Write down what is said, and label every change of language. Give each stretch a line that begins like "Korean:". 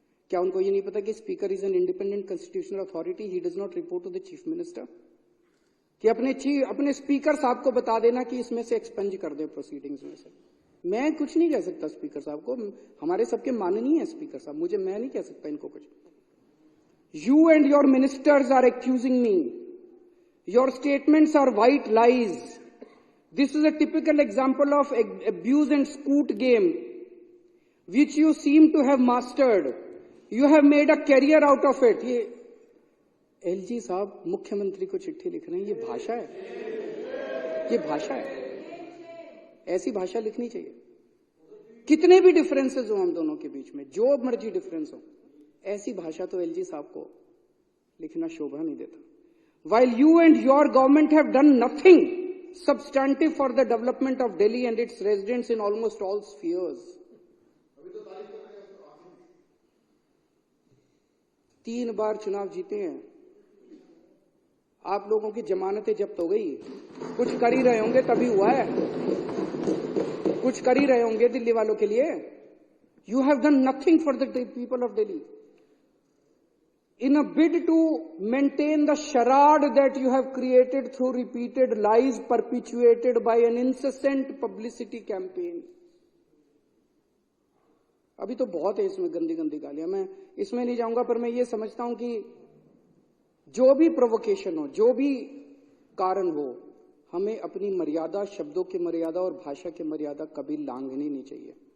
Hindi: क्या उनको ये नहीं पता कि
English: Speaker is an independent constitutional authority, he does not report to the chief minister?
Hindi: कि अपने स्पीकर साहब को बता देना कि इसमें से एक्सपेंज कर दे प्रोसीडिंग्स में से। मैं कुछ नहीं कह सकता स्पीकर साहब को, हमारे सबके माननीय है स्पीकर साहब, मैं नहीं कह सकता इनको कुछ।
English: You and your ministers are accusing me. Your statements are white lies. This is a typical example of abuse and scoot game, which you seem to have mastered. You have made a career out of it.
Hindi: ये LG साहब मुख्यमंत्री को चिट्ठी लिख रहे हैं, ये भाषा है, ये भाषा है। ऐसी भाषा लिखनी चाहिए। कितने भी डिफरेंसेस हो हम दोनों के बीच में, जो मर्जी डिफरेंस हो, ऐसी भाषा तो एलजी साहब को लिखना शोभा नहीं देता।
English: While you and your government have done nothing substantive for the development of Delhi and its residents in almost all spheres.
Hindi: 3 बार चुनाव जीते हैं, आप लोगों की जमानतें जब्त हो गई, कुछ कर ही रहे होंगे तभी हुआ है, कुछ कर ही रहे होंगे दिल्ली वालों के लिए।
English: You have done nothing for the people of Delhi. In a bid to maintain the charade that you have created through repeated lies perpetuated by an incessant publicity campaign.
Hindi: अभी तो बहुत है इसमें गंदी गंदी गालियां, मैं इसमें नहीं जाऊंगा, पर मैं ये समझता हूं कि जो भी प्रोवोकेशन हो, जो भी कारण हो, हमें अपनी मर्यादा, शब्दों की मर्यादा और भाषा की मर्यादा कभी लांघनी नहीं चाहिए।